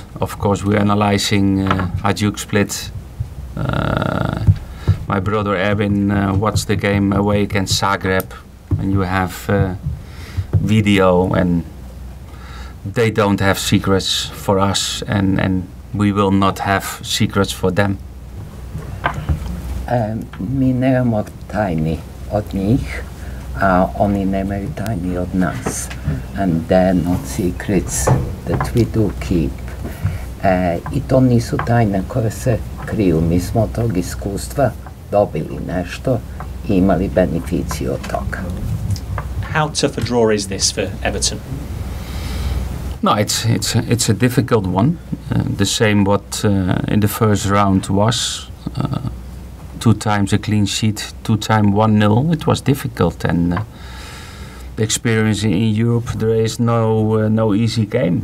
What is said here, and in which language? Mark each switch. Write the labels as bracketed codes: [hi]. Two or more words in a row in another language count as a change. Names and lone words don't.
[en] Of course, we're analyzing Hajduk Split. My brother Erwin watched the game away against Zagreb, and you have video, and they don't have secrets for us, and we will not have secrets for them. [hr] Mi nemamo tajni od njih, a oni nemaju tajni od nas. [en] And they're not secrets that we do keep. [hr] I to nisu tajne koje se kriju. Mi smo od tog iskustva dobili nešto I imali beneficiju od toga. [en] How tough a draw is this for Everton? No, it's a difficult one. The same what in the first round was. 2 times a clean sheet, 2 times 1-0. It was difficult, and the experience in Europe, there is no easy game.